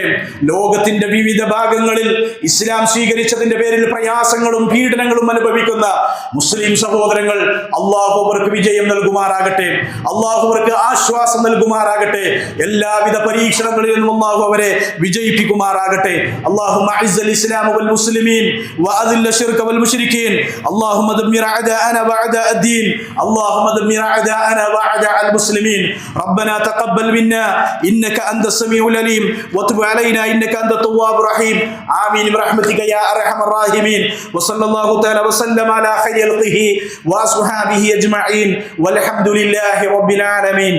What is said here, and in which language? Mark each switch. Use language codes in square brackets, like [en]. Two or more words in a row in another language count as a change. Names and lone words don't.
[ml] ലോകത്തിന്റെ വിവിധ ഭാഗങ്ങളിൽ ഇസ്ലാം സ്വീകരിച്ചതിന്റെ പേരിൽ പ്രയാസങ്ങളും പീഡനങ്ങളും അനുഭവിക്കുന്ന മുസ്ലിം സഹോദരങ്ങൾ, അള്ളാഹു അവർക്ക് വിജയം നൽകുമാറാകട്ടെ, അള്ളാഹു അവർക്ക് ആശ്വാസം നൽകുമാറാകട്ടെ. എല്ലാവിധ പരീക്ഷണങ്ങളിൽ നിന്നും അള്ളാഹു അവരെ വിജയിപ്പിക്കുമാറാകട്ടെ. [ar] اللهم اعز الاسلام والمسلمين واذل الشرك والمشركين اللهم دمر اعداءنا واعداء الدين اللهم دمر اعداءنا واعداء المسلمين ربنا تقبل منا انك انت السميع العليم وتب علينا انك انت التواب الرحيم آمين برحمتك يا ارحم الراحمين وصلى الله تعالى وسلم على خير خلقه واصحابه اجمعين والحمد لله رب العالمين.